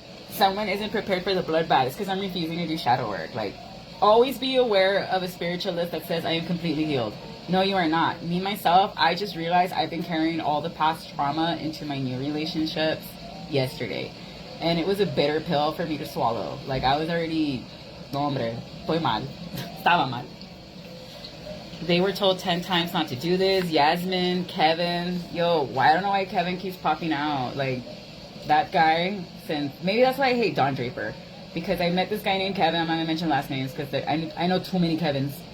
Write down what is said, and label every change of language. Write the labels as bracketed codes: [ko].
[en] Someone isn't prepared for the bloodbath. It's because I'm refusing to do shadow work. Like, always be aware of a spiritualist that says I am completely healed. No, you are not. Me, myself, I just realized I've been carrying all the past trauma into my new relationships yesterday. And it was a bitter pill for me to swallow. Like, I was already, [es] no hombre, fue mal. Estaba mal. [en] They were told 10 times not to do this. Yasmin, Kevin. Yo, I don't know why Kevin keeps popping out. Like, that guy, since, maybe that's why I hate Don Draper. Because I met this guy named Kevin. I'm not going to mention last names because I know too many Kevins.